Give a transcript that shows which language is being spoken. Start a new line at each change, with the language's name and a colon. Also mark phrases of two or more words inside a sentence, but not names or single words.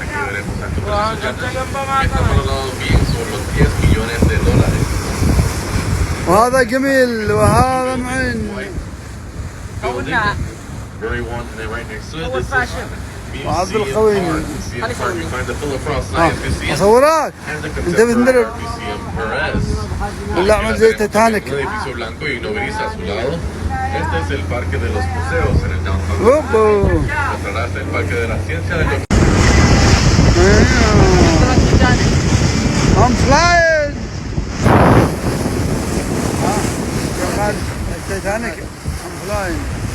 Arabic: وهذا جميل وهذا معين. وعبد القوي اصورك انت بتندرب ولا اعمل زي تيتانيك.
Spanish: Este es el parque de los museos en el downtown. Encontrarás el parque de la ciencia de los...
English: I'm flying. Titanic. I'm flying.